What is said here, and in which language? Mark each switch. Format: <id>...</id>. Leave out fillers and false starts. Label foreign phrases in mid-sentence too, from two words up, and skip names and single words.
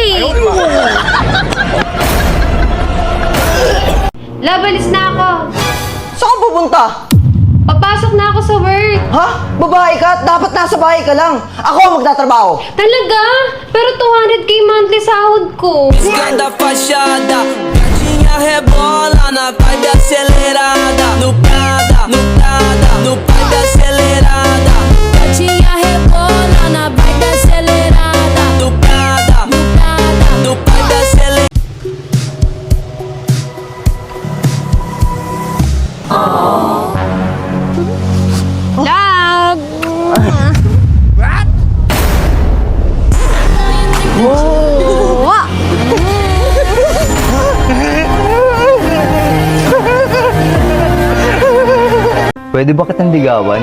<tl>Labalis na ako. Saan ka pupunta? Papasok na ako sa work. Ha? Babae ka? Dapat nasa bahay ka lang. Ako ang magtatrabaho. Talaga? Pero 200k monthly sahod ko.</tl> <pt>Ganda fachada, gatinha rebola na vibe acelerada. No Prada, no Prada, no vibe acelerada. Gatinha rebola na vibe acelerada. No Prada, no Prada, no vibe acelerada.</pt> <tl>Love! Pwede ba kitang ligawan?</tl>